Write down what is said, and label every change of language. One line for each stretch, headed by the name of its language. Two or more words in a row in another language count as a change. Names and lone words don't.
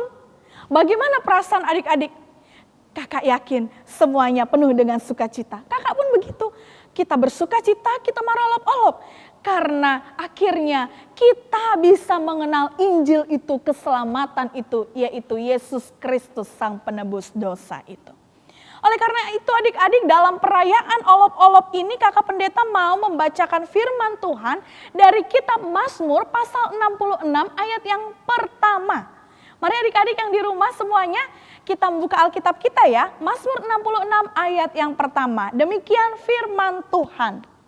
Indonesian: Bagaimana perasaan adik-adik? Kakak yakin semuanya penuh dengan sukacita. Kakak pun begitu. Kita bersuka cita, kita merolop-olop. Karena akhirnya kita bisa mengenal Injil itu, keselamatan itu, yaitu Yesus Kristus Sang Penebus dosa itu. Oleh karena itu adik-adik, dalam perayaan olop-olop ini kakak pendeta mau membacakan firman Tuhan dari kitab Mazmur pasal 66 ayat yang pertama. Mari adik-adik yang di rumah semuanya kita membuka Alkitab kita ya. Mazmur 66 ayat yang pertama. Demikian firman Tuhan.